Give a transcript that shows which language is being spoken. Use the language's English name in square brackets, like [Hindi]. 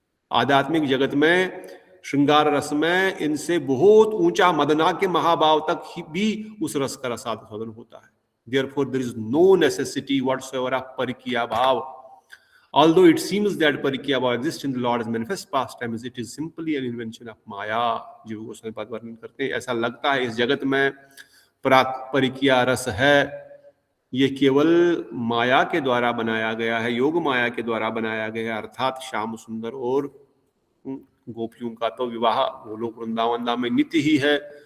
[Hindi] आध्यात्मिक जगत में श्रृंगार रस में इनसे बहुत ऊंचा मदनाक्य महाभाव तक ही भी उस रस का रसास्वादन होता है। [English] Therefore, there is no necessity whatsoever of parakiya bhava. Although it seems that parakiya bhava exists in the Lord's manifest pastimes, it is simply an invention of maya. [Hindi] जीव गोस्वामी पाद वर्णन करते हैं, ऐसा लगता है इस जगत में परिकिया रस है, ये केवल माया के द्वारा बनाया गया है, योग माया के द्वारा बनाया गया है। अर्थात श्याम सुंदर और गोपियों का तो विवाह गोलोक वृंदावन धाम में नित्य ही है।